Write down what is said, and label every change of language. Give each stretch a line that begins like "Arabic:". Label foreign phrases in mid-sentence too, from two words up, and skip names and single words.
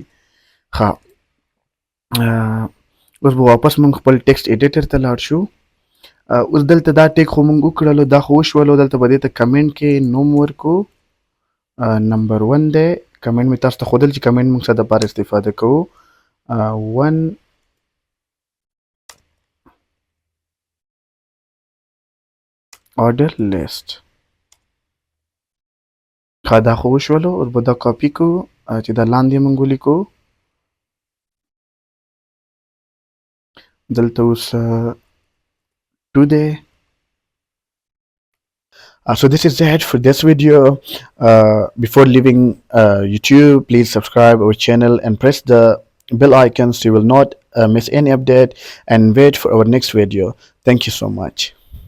Pashto: ښه اوس به واپس مونږ خپل
English: text editor
Pashto: ته لاړ شو. اوس دلته دا ټیک خو مونږ وکړلو، دا خو وشولو. دلته به دې ته کمنټ کې نوم ورکو. نمبر 1 دی. کمنټ مې تاسو ته ښودل چې کمنټ مونږ څه دپاره استفاده کوو.
English: 1 order list.
Pashto: ښه دا خو وشولو. اوس به دا کاپي کو چې دا لاندې مونږ ولیکو. دلته اوس 2 دی.
English: So this is it for this video. Before leaving YouTube, please subscribe our channel and press the bell icon so you will not miss any update, and wait for our next video. Thank you so much.